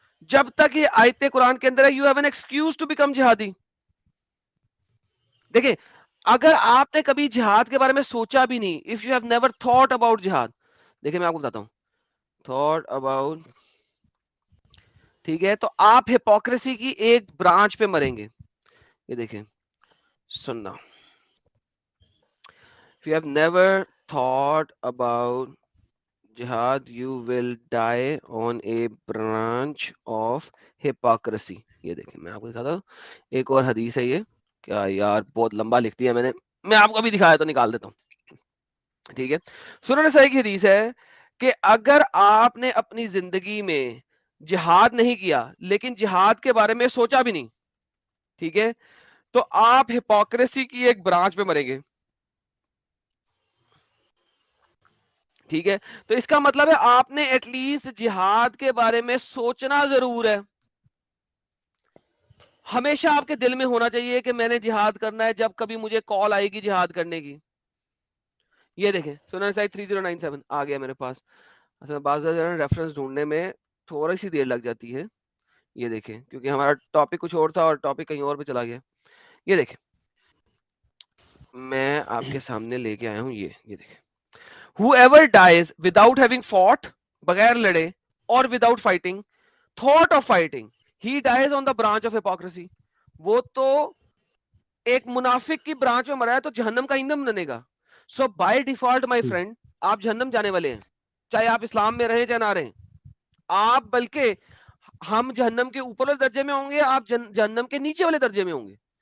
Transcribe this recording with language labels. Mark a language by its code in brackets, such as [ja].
[hi] जब तक ये आयतें कुरान के अंदर है, [en] You have an excuse to become जिहादी। [hi] देखिए, अगर आपने कभी जिहाद के बारे में सोचा भी नहीं, [en] if you have never thought about जिहाद, [hi] देखिए मैं आपको बताता हूँ, थॉट अबाउट, ठीक है, तो आप हिपोक्रेसी की एक ब्रांच पे मरेंगे। ये देखिए, सुनना, [en] if you have never thought about jihad, you will die on a branch of hypocrisy। [hi] ये देखिए मैं आपको दिखाता हूँ, एक और हदीस है ये, क्या यार बहुत लंबा लिख दिया मैंने, मैं आपको अभी दिखाया तो निकाल देता हूँ, ठीक है। सुनन सही की हदीस है कि अगर आपने अपनी जिंदगी में जिहाद नहीं किया, लेकिन जिहाद के बारे में सोचा भी नहीं, ठीक है, तो आप हिपोक्रेसी की एक ब्रांच पे मरेंगे, ठीक है। तो इसका मतलब है आपने एटलीस्ट जिहाद के बारे में सोचना जरूर है। हमेशा आपके दिल में होना चाहिए कि मैंने जिहाद करना है, जब कभी मुझे कॉल आएगी जिहाद करने की। ये देखें, सुनन साइड 3097 आ गया मेरे पास। असल में बाज़ रेफरेंस ढूंढने में थोड़ी सी देर लग जाती है। ये देखें, क्योंकि हमारा टॉपिक कुछ और था और टॉपिक कहीं और पे चला गया। ये देखें, मैं आपके सामने लेके आया हूं, ये देखें, [en] whoever dies without having fought, [hi] बगैर लड़े, [en] और without fighting, thought of fighting, he dies on the branch of hypocrisy। [hi] वो तो एक मुनाफिक की ब्रांच में मरा है, तो जहन्नम का ईंधन बनेगा। [en] so by default my friend, [hi] आप जहन्नम जाने वाले हैं, चाहे आप इस्लाम में रहें चाहे ना रहें। आप बल्कि हम जहन्नम के ऊपर वाले दर्जे में होंगे, आप जहन्नम के नीचे वाले दर्जे में होंगे।